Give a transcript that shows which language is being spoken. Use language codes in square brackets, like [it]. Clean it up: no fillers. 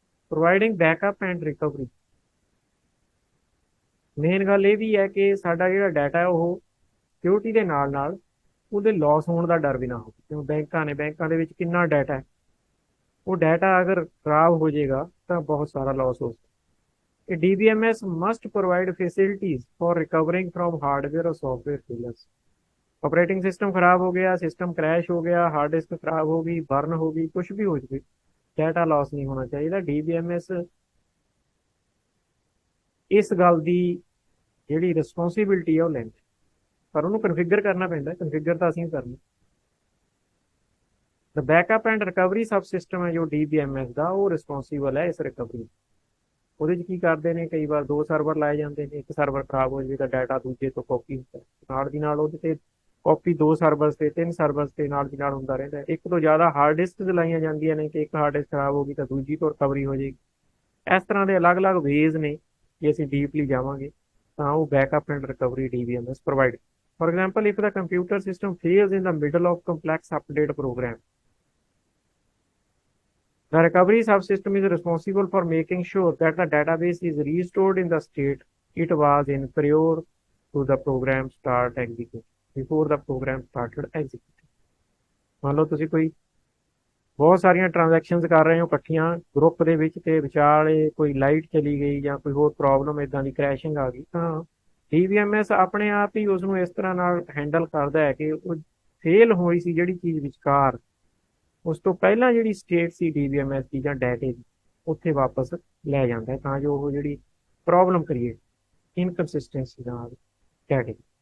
[en] Providing backup and recovery. [pa] Main ਗੱਲ ਇਹ ਵੀ ਹੈ ਕਿ ਸਾਡਾ ਜਿਹੜਾ ਡਾਟਾ ਹੈ ਉਹ ਸਿਕਿਉਰਿਟੀ ਦੇ ਨਾਲ ਨਾਲ ਉਹਦੇ ਲਾਸ ਹੋਣ ਦਾ ਡਰ ਵੀ ਨਾ ਹੋਵੇ। ਕਿਉਂ ਬੈਂਕਾਂ ਦੇ ਵਿੱਚ ਕਿੰਨਾ ਡਾਟਾ ਹੈ, ਉਹ ਡਾਟਾ ਅਗਰ ਖਰਾਬ ਹੋ ਜਾਏਗਾ ਤਾਂ ਬਹੁਤ ਸਾਰਾ ਲਾਸ ਹੋ ਸਕਦਾ। [en] DBMS must provide facilities for recovering from hardware or software failures। [hi] Operating system खराब हो गया, सिस्टम क्रैश हो गया, हार्ड डिस्क खराब हो गई, बर्न हो गई, कुछ भी हो जाए, डाटा लॉस नहीं होना चाहिए। [pa] DBMS इस गल की ਜਿਹੜੀ ਰਿਸਪੌਂਸਿਬਿਲਟੀ ਹੈ ਉਹ ਲੈਂਦਾ, ਪਰ ਉਹਨੂੰ ਕਨਫਿਗਰ ਕਰਨਾ ਪੈਂਦਾ। ਕਨਫਿਗਰ ਤਾਂ ਅਸੀਂ ਕਰਨਾ। [en] the backup and recovery subsystem [pa] ਹੈ ਜੋ DBMS ਦਾ, ਉਹ ਰਿਸਪੌਂਸਿਬਲ ਹੈ ਇਸ ਰਿਕਵਰੀ। ਉਹਦੇ 'ਚ ਕੀ ਕਰਦੇ ਨੇ, ਕਈ ਵਾਰ 2 ਸਰਵਰ ਲਾਏ ਜਾਂਦੇ ਨੇ, ਇੱਕ ਸਰਵਰ ਖਰਾਬ ਹੋ ਜਾਵੇ ਤਾਂ ਡਾਟਾ ਦੂਜੇ ਤੋਂ ਕਾਪੀ ਹੁੰਦਾ, ਨਾਲ ਦੀ ਨਾਲ ਉਹਦੇ ਤੇ ਕਾਪੀ 2 ਸਰਵਰਸ ਤੇ 3 ਸਰਵਰਸ ਤੇ ਨਾਲ ਦੀ ਨਾਲ ਹੁੰਦਾ ਰਹਿੰਦਾ। ਇੱਕ ਤੋਂ ਜ਼ਿਆਦਾ ਹਾਰਡ ਡਿਸਕ ਲਾਈਆਂ ਜਾਂਦੀਆਂ ਨੇ ਕਿ ਇੱਕ ਹਾਰਡ ਡਿਸਕ ਖਰਾਬ ਹੋ ਗਈ ਤਾਂ ਦੂਜੀ ਤੋਂ ਰਿਕਵਰੀ ਹੋ ਜਾਏਗੀ। ਇਸ ਤਰ੍ਹਾਂ ਦੇ ਅਲੱਗ-ਅਲੱਗ ਵੇਜ਼ ਨੇ। ਜੇ ਅਸੀਂ ਡੀਪਲੀ ਜਾਵਾਂਗੇ ਤਾਂ ਉਹ backup and recovery DBMS provide. [en] For example, if the computer system fails in the middle of complex update program, the recovery subsystem is responsible for making sure that the database is restored in the state it was in prior to the program start execute, before the program started executing। [pa] ਮੰਨ ਲਓ ਤੁਸੀਂ ਕੋਈ ਬਹੁਤ ਸਾਰੀਆਂ transactions ਕਰ ਰਹੇ ਹੋ ਇਕੱਠੀਆਂ ਗਰੁੱਪ ਦੇ ਵਿੱਚ, ਤੇ ਵਿਚਾਲੇ ਕੋਈ ਲਾਈਟ ਚਲੀ ਗਈ ਜਾਂ ਕੋਈ ਹੋਰ ਪ੍ਰੋਬਲਮ ਇਦਾਂ ਦੀ ਕ੍ਰੈਸ਼ਿੰਗ ਆ ਗਈ, ਤਾਂ DBMS ਆਪਣੇ ਆਪ ਹੀ ਉਸ ਨੂੰ ਇਸ ਤਰ੍ਹਾਂ ਨਾਲ ਹੈਂਡਲ ਕਰਦਾ ਹੈ ਕਿ ਉਹ ਫੇਲ ਹੋਈ ਸੀ ਜਿਹੜੀ ਚੀਜ਼ ਵਿਚਕਾਰ, ਉਸ ਤੋਂ ਪਹਿਲਾਂ ਜਿਹੜੀ ਸਟੇਟ ਸੀ DBMS ਦੀ ਜਾਂ ਡਾਟੇ ਦੀ, ਉੱਥੇ ਵਾਪਸ ਲੈ ਜਾਂਦਾ ਹੈ, ਤਾਂ ਜੋ ਉਹ ਜਿਹੜੀ ਪ੍ਰੋਬਲਮ ਕ੍ਰੀਏਟ ਇਨਕਨਸਿਸਟੈਂਸੀ ਨਾਲ ਡਾਟੇ